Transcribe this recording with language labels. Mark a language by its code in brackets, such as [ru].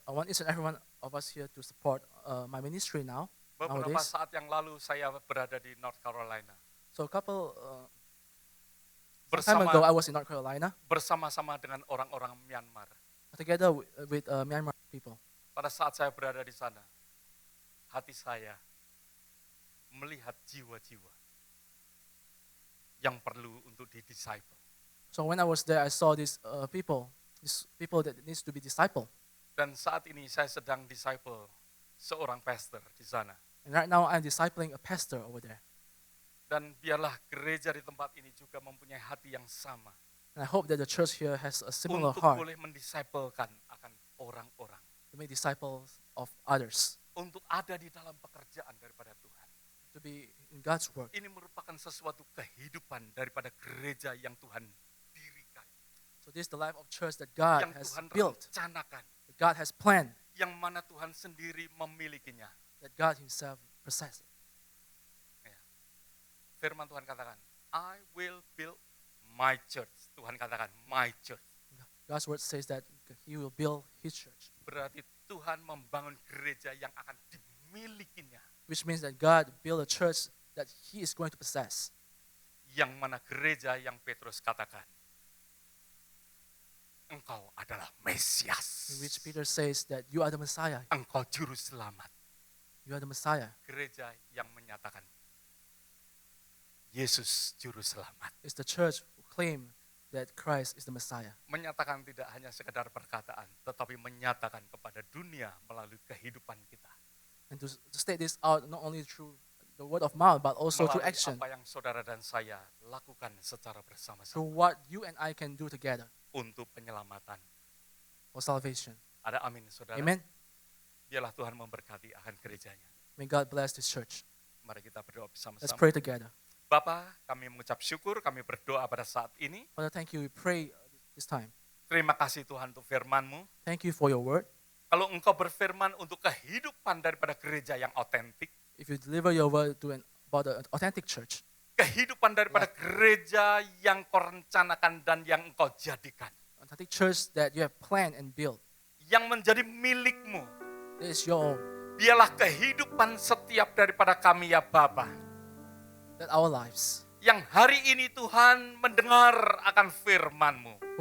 [en] I want each and every one of us here to support my ministry now. [id] Beberapa [en] nowadays. [id] saat yang lalu saya berada di North Carolina. [en] So a couple some time ago I was in North Carolina [id] Bersama-sama dengan orang-orang Myanmar. [en] together with Myanmar people. [id] Pada saat saya berada di sana, hati saya melihat jiwa-jiwa yang perlu untuk di-disciple. [en] So when I was there, I saw these people that needs to be discipled. [id] Dan saat ini saya sedang disciple seorang pastor di sana. [en] And right now I'm discipling a pastor over there. [id] Dan biarlah gereja di tempat ini juga mempunyai hati yang sama. [en] And I hope that the church here has a similar [id] Untuk [en] heart [id] boleh mendisciplekan akan orang-orang. [en] to make disciples of others, [id] Untuk ada di dalam pekerjaan daripada Tuhan. [en] to be in God's work. [id] Ini merupakan sesuatu kehidupan daripada gereja yang Tuhan dirikan. [en] So this is the life of church that God [id] Yang [en] has [id] Tuhan [en] built, [id] rencanakan. [en] that God has planned, [id] Yang mana Tuhan sendiri memilikinya. [en] that God himself possesses. [id] Firman Tuhan katakan, [en] I will build my church. [id] Tuhan katakan, [en] my church. God's word says that he will build his church, [id] Berarti Tuhan membangun gereja yang akan dimilikinya. [en] which means that God built a church that he is going to possess. [id] Yang mana gereja yang Petrus katakan, engkau adalah Mesias. [en] In which Peter says that you are the Messiah. [id] Engkau juru selamat. [en] You are the Messiah. [id] Gereja yang menyatakan, Yesus juru selamat. [en] It's the church who claim that Christ is the Messiah. [id] Menyatakan tidak hanya sekedar perkataan, tetapi menyatakan kepada dunia melalui kehidupan kita. [en] And to state this out not only through the word of mouth, but also through [id] Melalui [en] action, [id] apa yang saudara dan saya lakukan secara bersama-sama [en] through what you and I can do together [id] untuk penyelamatan. [en] for salvation. [id] Ada amin saudara. [en] Amen. [id] Biarlah Tuhan memberkati akan gerejanya. [en] May God bless this church. [id] Mari kita berdoa [en] Let's [id] bersama-sama. [en] pray together. [id] Bapa, kami mengucap syukur, kami berdoa pada saat ini. [en] Father, thank you. We pray this time. [id] Terima kasih Tuhan untuk firman-Mu. [en] Thank you for your word. [id] Kalau Engkau berfirman untuk kehidupan daripada gereja yang otentik, [en] If you deliver your word about the authentic church, [id] kehidupan daripada gereja yang Kau rencanakan dan yang Engkau jadikan, [en] authentic church that you have planned and built, [id] yang menjadi milik-Mu, [en] that is your own, [id] biarlah kehidupan setiap daripada kami ya Bapa, [en] that our lives, [id] yang hari ini Tuhan mendengar akan firman-Mu,